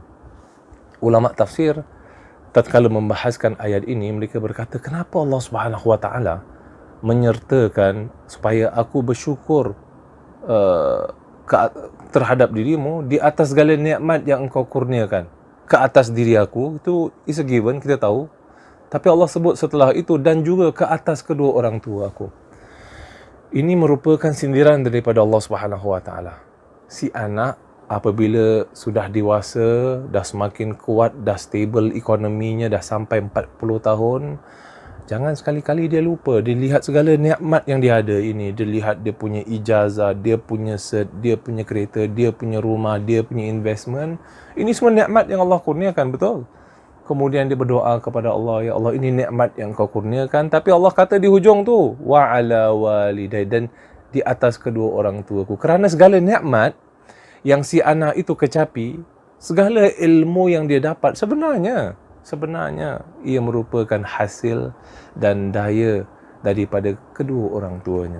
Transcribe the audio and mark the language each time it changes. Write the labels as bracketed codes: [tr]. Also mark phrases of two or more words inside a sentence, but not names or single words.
[ms] Ulama tafsir tatkala membahaskan ayat ini, mereka berkata, kenapa Allah [ar] سبحانه وتعالى [ms] menyertakan supaya aku bersyukur terhadap dirimu di atas segala nikmat yang engkau kurniakan ke atas diri aku? [en] Itu is a given, [ms] kita tahu. Tapi Allah sebut setelah itu dan juga ke atas kedua orang tua aku. Ini merupakan sindiran daripada Allah [ar] سبحانه وتعالى. [ms] Si anak apabila sudah dewasa, dah semakin kuat, dah stable ekonominya, dah sampai 40 tahun, jangan sekali-kali dia lupa. Dia lihat segala nikmat yang dia ada ini. Dia lihat dia punya ijazah, dia punya cert, dia punya kereta, dia punya rumah, dia punya investment. Ini semua nikmat yang Allah kurniakan, betul? Kemudian dia berdoa kepada Allah, ya Allah, ini nikmat yang kau kurniakan. Tapi Allah kata di hujung tu, [ar] وعلى والدي, [ms] dan di atas kedua orang tuaku. Kerana segala nikmat yang si anak itu kecapi, segala ilmu yang dia dapat, sebenarnya ia merupakan hasil dan daya daripada kedua orang tuanya.